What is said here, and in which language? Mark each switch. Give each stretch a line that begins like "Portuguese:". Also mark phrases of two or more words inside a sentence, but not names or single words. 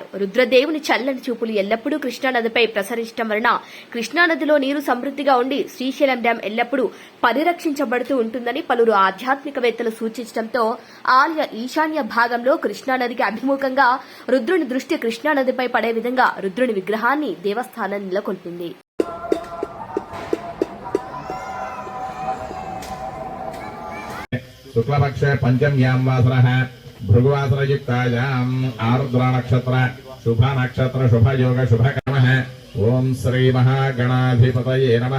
Telugu: రుద్రదేవుని చల్లని చూపులు ఎల్లప్పుడూ కృష్ణానదిపై ప్రసరించడం వలన కృష్ణానదిలో నీరు సమృద్దిగా ఉండి శ్రీశైలం డ్యాం ఎల్లప్పుడూ పరిరక్షించబడుతూ ఉంటుందని పలువురు ఆధ్యాత్మికవేత్తలు సూచించడంతో ఆలయ ఈశాన్య భాగంలో కృష్ణానదికి అభిముఖంగా రుద్రుని దృష్టి కృష్ణానదిపై పడే విధంగా రుద్రుని విగ్రహాన్ని దేవస్థానం నెలకొల్పింది.
Sanskrit: शुक्लपक्षे पंचम्यां वासरः भृगुवासरयुक्तायाम् आरुद्रा नक्षत्र शुभ नक्षत्र शुभ योग शुभ कर्मः. ओम श्री महागणाधिपतये नमः.